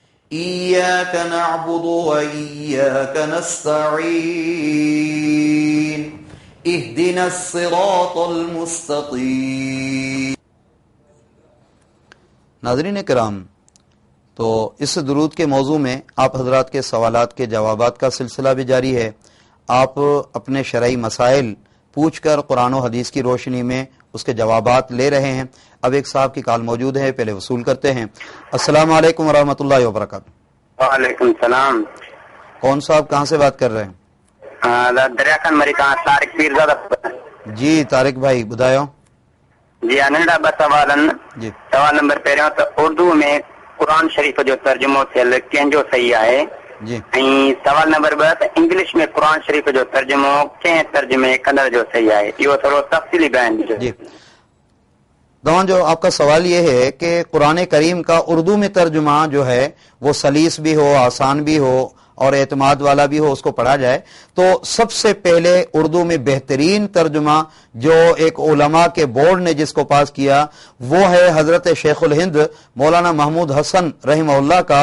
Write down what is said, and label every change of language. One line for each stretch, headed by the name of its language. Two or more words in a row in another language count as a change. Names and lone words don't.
Arabic: إياك نعبد وإياك نستعين اهدنا الصراط المستقيم۔
Urdu: ناظرین کرام، تو اس درود کے موضوع میں آپ حضرات کے سوالات کے جوابات کا سلسلہ بھی جاری ہے۔ آپ اپنے شرعی مسائل پوچھ کر قرآن و حدیث کی روشنی میں اس کے جوابات لے رہے ہیں۔ اب ایک صاحب کی کال موجود ہے، پہلے وصول کرتے ہیں۔
Arabic: السلام علیکم ورحمۃ اللہ وبرکاتہ۔ وعلیکم السلام۔
Urdu: کون صاحب کہاں سے بات کر رہے ہیں؟ دریا خان مریکان طارق پیرزادہ۔ جی طارق بھائی بتاؤ۔ جی ننڈا بس جی
Sindhi: سوال نمبر پہریوں تو اردو میں قرآن شریف جو ترجمو थियल कंहिंजो सही आहे؟
Urdu: جی
Sindhi: ऐं सवाल नंबर 2 त इंग्लिश में क़ुरान शरीफ़ जो तर्जुमो कंहिं तर्जुमे कंदड़ जो सही आहे? इहो थोरो तफ़सीली बयान ॾिजो।
Urdu: جی جو آپ کا سوال یہ ہے کہ قرآن کریم کا اردو میں ترجمہ جو ہے وہ سلیس بھی ہو، آسان بھی ہو اور اعتماد والا بھی ہو، اس کو پڑھا جائے تو سب سے پہلے اردو میں بہترین ترجمہ جو ایک علماء کے بورڈ نے جس کو پاس کیا وہ ہے حضرت شیخ الہند مولانا محمود حسن رحمہ اللہ کا،